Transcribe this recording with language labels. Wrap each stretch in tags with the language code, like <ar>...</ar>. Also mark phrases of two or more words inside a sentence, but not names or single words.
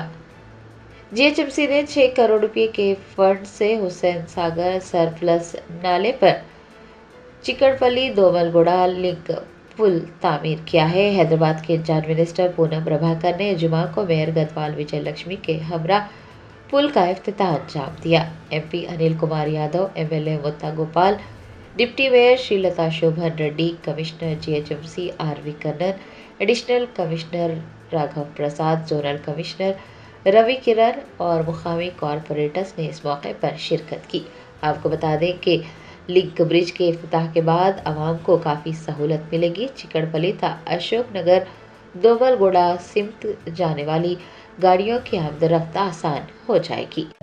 <ur>جی ایچ ایم سی نے 6 کروڑ روپے کے فنڈ سے حسین ساگر سرپلس نالے پر چکڑ پلی دوملگوڑا لنک پل تعمیر کیا ہے۔ حیدرآباد کے</ur> <en>in-charge minister</en> <ur>پونم پربھاکر نے جمعہ کو میئر گدوال وجے لکشمی کے ہمراہ پل کا افتتاح انجام دیا۔ ایم پی انل کمار یادو، ایم ایل اے متا گوپال،</ur> <en>deputy mayor</en> <ur>شری لتا شوبھن ریڈی، کمشنر جی ایچ ایم سی آر وی کنن،</ur> <en>additional commissioner</en> <ur>راگھو پرساد،</ur> <en>zonal commissioner</en> <ur>روی کرن اور مقامی کارپوریٹرز نے اس موقع پر شرکت کی۔ آپ کو بتا دیں کہ</ur> <en>link bridge</en> <ur>کے افتتاح کے بعد عوام کو کافی سہولت ملے گی۔ چکڑ پلی تا اشوک نگر دوملگوڑا سمت جانے والی گاڑیوں کی آمد و رفت آسان ہو جائے گی۔</ur>